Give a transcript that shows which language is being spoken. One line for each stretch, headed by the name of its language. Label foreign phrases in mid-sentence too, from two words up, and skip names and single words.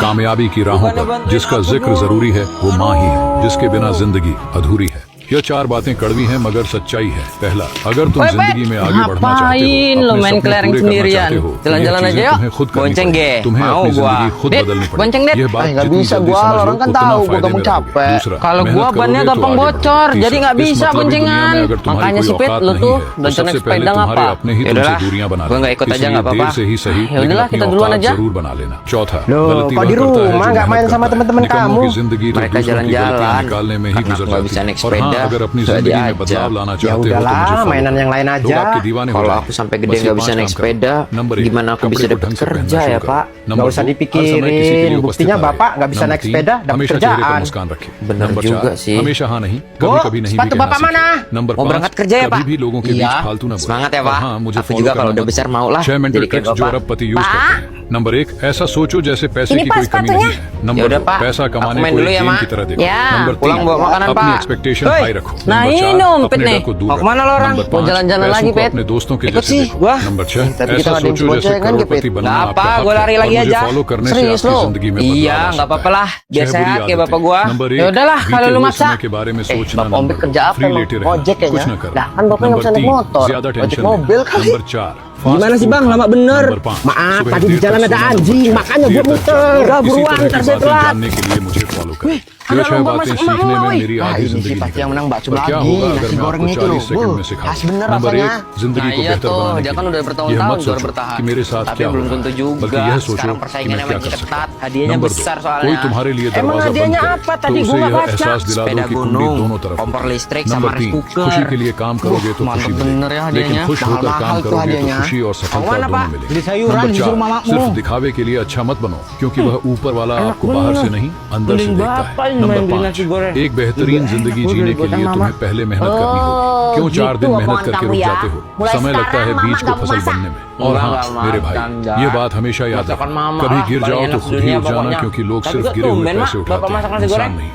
Hindi: कामयाबी की राहों पर जिसका जिक्र जरूरी है वो माँ ही है, जिसके बिना जिंदगी अधूरी है। यह 4 बातें कड़वी हैं मगर सच्चाई है। पहला, अगर तुम जिंदगी में आगे बढ़ना चाहते हो, अपने सपने पूरे करना चाहते हो, तो ये चीजें तुम्हें खुद करनी पड़ेगी। तुम्हें अपनी जिंदगी खुद बदलनी पड़ेगी। यह बात जितनी जल्दी समझ लो उतना फायदे में रहोगे। दूसरा,
Indonesian: kalau gua bannya gampang bocor, jadi nggak bisa boncengan. Makanya si Pit lu tuh belajar naik sepeda ngapa? Yaudahlah, gua nggak ikut aja nggak apa-apa. Yaudahlah, kita duluan aja.
Hindi: चौथा,
Indonesian: Loh, kok di rumah nggak main sama teman-teman kamu? Mereka jalan-jalan, nggak bisa naik sepeda.
Hindi: अगर अपनी जिंदगी में बदलाव लाना
Indonesian: Ya
Hindi: चाहते हो तो
Indonesian: udahlah,
Hindi: मुझे
Indonesian: mainan yang lain
Hindi: लोग
Indonesian: aja.
Hindi: आपके दीवाने हो
Indonesian: Kalau
Hindi: रहे
Indonesian: aku
Hindi: हैं।
Indonesian: sampai gede
Hindi: बस ये
Indonesian: nggak bisa
Hindi: 5
Indonesian: naik
Hindi: काम
Indonesian: sepeda,
Hindi: करो। नंबर 1,
Indonesian: gimana aku
Hindi: कपड़े
Indonesian: bisa
Hindi: को
Indonesian: dapat
Hindi: ढंग से पहनना
Indonesian: kerja
Hindi: शुरू
Indonesian: ya,
Hindi: करो।
Indonesian: Pak?
Hindi: नंबर
Indonesian: Nggak usah
Hindi: 2,
Indonesian: dipikirin,
Hindi: हर समय किसी के लिए
Indonesian: buktinya
Hindi: उपस्थित
Indonesian: Bapak
Hindi: रहे।
Indonesian: nggak bisa
Hindi: नंबर
Indonesian: naik
Hindi: 3,
Indonesian: sepeda, dapat
Hindi: हमेशा चेहरे पर
Indonesian: kerjaan.
Hindi: मुस्कान रखें।
Indonesian: Bener
Hindi: नंबर
Indonesian: juga
Hindi: 4,
Indonesian: sih.
Hindi: हमेशा हाँ नहीं,
Indonesian: Bu,
Hindi: कभी-कभी नहीं भी
Indonesian: sepatu
Hindi: कहना
Indonesian: Bapak
Hindi: सीखें।
Indonesian: mana?
Hindi: नंबर
Indonesian: Mau
Hindi: 5,
Indonesian: berangkat kerja ya,
Hindi: कभी
Indonesian: Pak?
Hindi: भी लोगों के बीच
Indonesian: Iya.
Hindi: फालतू ना बोलो।
Indonesian: Semangat ya,
Hindi: और
Indonesian: Pak.
Hindi: हाँ, मुझे
Indonesian: Aku
Hindi: फॉलो
Indonesian: juga
Hindi: करना
Indonesian: kalau udah
Hindi: मत
Indonesian: besar
Hindi: भूलो।
Indonesian: mau lah
Hindi: 6 मिनट
Indonesian: jadi kayak
Hindi: ट्रिक्स जो
Indonesian: Bapak.
Hindi: अरबपति यूज करते हैं। नंबर 1, ऐसा सोचो जैसे पैसे
Indonesian: Ini
Hindi: की
Indonesian: Pak
Hindi: कोई कमी नहीं
Indonesian: sepatunya.
Hindi: है। नंबर
Indonesian: Yaudah,
Hindi: 2,
Indonesian: Pak.
Hindi: पैसा
Indonesian: Aku
Hindi: कमाने
Indonesian: main
Hindi: को
Indonesian: dulu
Hindi: एक
Indonesian: ya,
Hindi: गेम
Indonesian: Mak.
Hindi: की तरह देखो।
Indonesian: Ya,
Hindi: नंबर
Indonesian: pulang
Hindi: 3,
Indonesian: bawa makanan,
Hindi: अपनी
Indonesian: Pak.
Hindi: एक्सपेक्टेशन
Indonesian: Hei.
Hindi: हाई रखो।
Indonesian: Nah,
Hindi: नंबर 4,
Indonesian: ini,
Hindi: अपने
Indonesian: nih.
Hindi: डर को दूर
Indonesian: Mau kemana lo
Hindi: रखो।
Indonesian: orang?
Hindi: नंबर
Indonesian: Mau
Hindi: 5,
Indonesian: jalan-jalan
Hindi: पैसों
Indonesian: lagi,
Hindi: को
Indonesian: Pet?
Hindi: अपने दोस्तों के
Indonesian: Ikut
Hindi: जैसे
Indonesian: sih,
Hindi: देखो।
Indonesian: gua.
Hindi: नंबर 6,
Indonesian: Tapi kita
Hindi: ऐसा
Indonesian: ngadain
Hindi: सोचो जैसे
Indonesian: bonceng kan,
Hindi: करोड़पति
Indonesian: Pet?
Hindi: बनना
Indonesian: Nggak
Hindi: आपका
Indonesian: apa,
Hindi: हक
Indonesian: gua
Hindi: है
Indonesian: lari
Hindi: और
Indonesian: lagi
Hindi: मुझे
Indonesian: aja.
Hindi: फॉलो करने से
Indonesian: Serius
Hindi: आपकी
Indonesian: lo?
Hindi: जिंदगी में बदलाव
Indonesian: Iya,
Hindi: आ
Indonesian: nggak
Hindi: सकता
Indonesian: apa-apa
Hindi: है।
Indonesian: lah. Biar
Hindi: 6 बुरी
Indonesian: sehat kayak bapak
Hindi: आदतें।
Indonesian: gua.
Hindi: नंबर 1,
Indonesian: Yaudahlah,
Hindi: बीते
Indonesian: kalau lu
Hindi: हुए
Indonesian: maksa.
Hindi: समय के बारे में सोचना
Indonesian: Bapak Om
Hindi: न
Indonesian: Pit kerja
Hindi: करो।
Indonesian: apa
Hindi: फ्री
Indonesian: emang?
Hindi: लेटे रहना,
Indonesian: Ojek kayaknya.
Hindi: कुछ न करो।
Indonesian: Lah, kan Bapak nggak
Hindi: नंबर
Indonesian: bisa naik
Hindi: 3,
Indonesian: motor.
Hindi: ज्यादा
Indonesian: Ojek
Hindi: टेंशन
Indonesian: mobil
Hindi: नहीं।
Indonesian: kali.
Hindi: नंबर 4,
Indonesian: Gimana sih, Bang? Lama bener.
Hindi: नंबर 5,
Indonesian: Maaf,
Hindi: सुबह
Indonesian: tadi
Hindi: देर
Indonesian: di jalan
Hindi: तक
Indonesian: ada
Hindi: सोना
Indonesian: anjing,
Hindi: मत
Indonesian: makanya
Hindi: देर
Indonesian: gua
Hindi: तक
Indonesian: muter.
Hindi: जागो।
Indonesian: Udah
Hindi: इसी
Indonesian: buruan,
Hindi: तरह की
Indonesian: ntar saya
Hindi: बातें
Indonesian: telat.
Hindi: जानने के लिए मुझे फॉलो करें।
Indonesian: ada
Hindi: यह 6
Indonesian: lomba
Hindi: बातें
Indonesian: masak
Hindi: सीखने
Indonesian: emak,
Hindi: में
Indonesian: woi.
Hindi: मेरी
Indonesian: Nah,
Hindi: आधी
Indonesian: ini
Hindi: जिंदगी
Indonesian: sih pasti yang
Hindi: निकल
Indonesian: menang
Hindi: गई।
Indonesian: bakso
Hindi: पर क्या
Indonesian: lagi,
Hindi: होगा
Indonesian: nasi
Hindi: अगर मैं आपको
Indonesian: gorengnya itu
Hindi: 40
Indonesian: loh.
Hindi: सेकंड में
Indonesian: Khas
Hindi: सिखाऊं?
Indonesian: bener
Hindi: नंबर
Indonesian: rasanya.
Hindi: 1, जिंदगी को
Indonesian: Nah, iya
Hindi: बेहतर
Indonesian: tuh,
Hindi: बनाने
Indonesian: dia
Hindi: के
Indonesian: kan udah
Hindi: लिए ये
Indonesian: bertahun-tahun
Hindi: मत
Indonesian: juara
Hindi: सोचो
Indonesian: bertahan.
Hindi: कि मेरे साथ
Indonesian: Tapi
Hindi: क्या
Indonesian: belum
Hindi: होगा,
Indonesian: tentu juga.
Hindi: बल्कि यह सोचो
Indonesian: Sekarang
Hindi: कि
Indonesian: persaingannya
Hindi: मैं क्या
Indonesian: makin
Hindi: कर सकता
Indonesian: ketat.
Hindi: हूँ।
Indonesian: Hadiahnya
Hindi: नंबर 2,
Indonesian: besar soalnya.
Hindi: कोई तुम्हारे लिए
Indonesian: Emang
Hindi: दरवाजा बंद
Indonesian: hadiahnya
Hindi: करे
Indonesian: apa?
Hindi: तो
Indonesian: Tadi
Hindi: उसे
Indonesian: gua
Hindi: यह
Indonesian: nggak baca.
Hindi: एहसास दिला दो
Indonesian: Sepeda
Hindi: कि कुंडी
Indonesian: gunung,
Hindi: दोनों तरफ
Indonesian: kompor
Hindi: होती है।
Indonesian: listrik
Hindi: नंबर
Indonesian: sama rice
Hindi: 3,
Indonesian: cooker.
Hindi: खुशी के लिए काम करोगे तो खुशी
Indonesian: mantep bener
Hindi: मिलेगी,
Indonesian: ya
Hindi: लेकिन
Indonesian: hadiahnya.
Hindi: खुश होकर काम
Indonesian: Mahal-mahal tuh
Hindi: करोगे तो
Indonesian: hadiahnya.
Hindi: खुशी और
Indonesian: Mau
Hindi: सफलता
Indonesian: mana,
Hindi: दोनों
Indonesian: Pak?
Hindi: मिलेगी।
Indonesian: Beli sayuran
Hindi: नंबर
Indonesian: disuruh
Hindi: 4,
Indonesian: mamamu.
Hindi: सिर्फ सिर्फ दिखावे के लिए अच्छा मत बनो, क्योंकि वह ऊपर वाला आपको बाहर से नहीं अंदर से देखता है। नंबर 5, एक बेहतरीन जिंदगी जीने के लिए तुम्हें पहले मेहनत करनी होगी। क्यों 4 दिन मेहनत करके रुक जाते हो? समय लगता है बीज को फसल बनने में। और हाँ मेरे भाई, ये बात हमेशा याद रखना, कभी गिर जाओ तो खुद ही उठ जाना, क्योंकि लोग सिर्फ गिरे हुए पैसे उठाते हैं, इंसान नहीं।